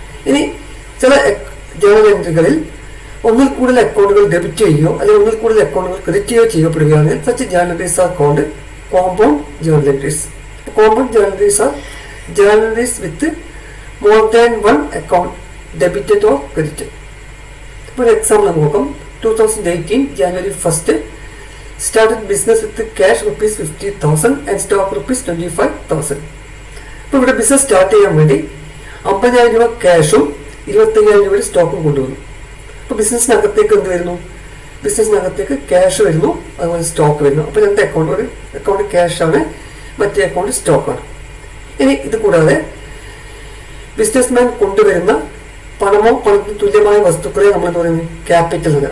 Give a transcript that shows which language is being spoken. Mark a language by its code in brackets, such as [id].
[ml] ഇനി ചില ജേർണൽ എൻട്രികളിൽ ഒന്നിൽ കൂടുതൽ അക്കൗണ്ടുകൾ ഡെബിറ്റ് ചെയ്യുകയോ അല്ലെങ്കിൽ ഒന്നിൽ കൂടുതൽ അക്കൗണ്ടുകൾ ക്രെഡിറ്റ് ചെയ്യുകയോ ചെയ്യപ്പെടുകയാണെങ്കിൽ [en] Such journal entries are called compound journal entries. Compound journal entries are journal entries with more than one account debited or credited. For example, നോക്കാം. 2018 January 1st started business with cash rupees 50,000 and stock rupees 25,000. [ml] അപ്പോൾ ഇവിടെ ബിസിനസ് സ്റ്റാർട്ട് ചെയ്യാൻ വേണ്ടി 50,000 രൂപ ക്യാഷും 25,000 രൂപയുടെ സ്റ്റോക്കും കൊണ്ടുവന്നു. അപ്പോൾ ബിസിനസ്സിനകത്തേക്ക് എന്ത് വരുന്നു, ബിസിനസ്സിനകത്തേക്ക് ക്യാഷ് വരുന്നു, അതുപോലെ സ്റ്റോക്ക് വരുന്നു. അപ്പോൾ രണ്ട് അക്കൗണ്ട്, ഒരു അക്കൗണ്ട് ക്യാഷാണ്, മറ്റേ അക്കൗണ്ട് സ്റ്റോക്കാണ്. ഇനി ഇത് കൂടാതെ ബിസിനസ്മാൻ കൊണ്ടുവരുന്ന പണമോ പണത്തിന് തുല്യമായ വസ്തുക്കളെ നമ്മൾ എന്താ പറയുന്നത്, ക്യാപിറ്റൽ എന്ന്.